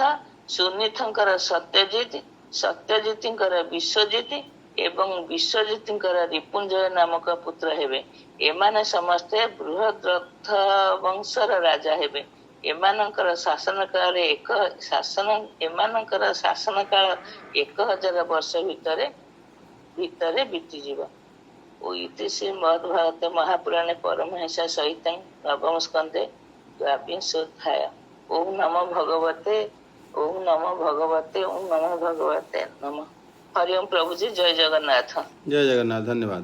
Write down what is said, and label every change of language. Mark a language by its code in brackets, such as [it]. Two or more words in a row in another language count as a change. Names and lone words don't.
[or] ସୁନୀଥଙ୍କର ସତ୍ୟଜିତ। ସତ୍ୟଜିତଙ୍କର ବିଶ୍ୱଜିତ ଏବଂ ବିଶ୍ୱଜିତଙ୍କର ରିପୁଞ୍ଜୟ ନାମକ ପୁତ୍ର ହେବେ। ଏମାନେ ସମସ୍ତେ ବୃହଦ୍ରଥ ବଂଶର ରାଜା ହେବେ। ଏମାନଙ୍କର ଶାସନ କାଳ 1000 ବର୍ଷ ଭିତରେ ବିତି ଯିବ। [sa] ଓ ଇତି ଶ୍ରୀମଦ୍ଭାଗବତେ ମହାପୁରାଣେ ପରମହଂସ ସହିତଂ ନବମ ସ୍କନ୍ଧେ ଦ୍ୱାବିଂଶୋଧ୍ୟାୟ। ଓಂ ନମୋ ଭଗବତେ, ଓಂ ନମୋ ଭଗବତେ, ଓಂ ନମୋ ଭଗବତେ ନମଃ। [or] ହରି ଓಂ ପ୍ରଭୁଜୀ, ଜୟ ଜଗନ୍ନାଥ। ଜୟ ଜଗନ୍ନାଥ। ଧନ୍ୟବାଦ।